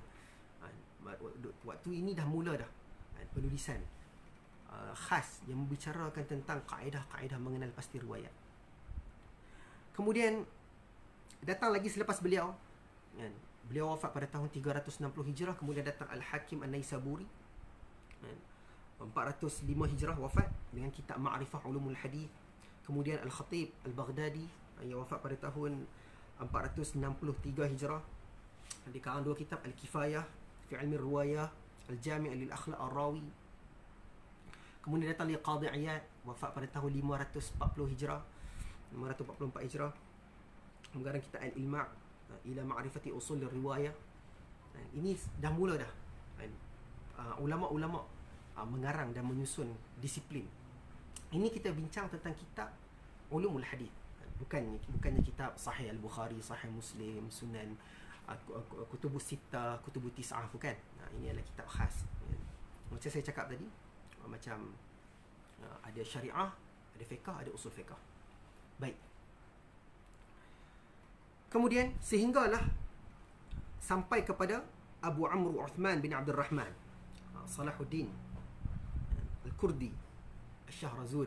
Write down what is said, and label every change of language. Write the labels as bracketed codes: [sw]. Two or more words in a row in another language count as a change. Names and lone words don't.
[ms] Waktu ini dah mula penulisan khas yang membicarakan tentang kaedah-kaedah mengenal pasti riwayat. Kemudian datang lagi selepas beliau, beliau wafat pada tahun 360 Hijrah. Kemudian datang Al-Hakim An-Naisaburi, 405 Hijrah wafat, dengan kitab Ma'rifah Ulumul Hadith. Kemudian Al-Khatib Al-Baghdadi yang wafat pada tahun 463 Hijrah, di karang 2 kitab, Al-Kifayah fi Ilmi Riwayah, Al-Jami' lil Akhlaq Ar-Rawi. Kemudian datang Qadhi Iyad, wafat pada tahun 544 Hijrah, mengarang kitab Al-Ilma' ila Ma'rifati Usul Riwayah. Ini dah mula ulama-ulama mengarang dan menyusun disiplin Ini kita bincang tentang kitab ulumul hadis. Bukannya kitab Sahih Al-Bukhari, Sahih Muslim, Sunan, Kutubus Sittah, Kutubus Tis'ah, bukan. Ini adalah kitab khas. Macam saya cakap tadi, macam ada syariah, ada fiqh, ada usul fiqh. Baik. Kemudian sehinggalah sampai kepada Abu Amr Uthman bin Abdul Rahman Salahuddin Al-Kurdi Al-Shahrazuri.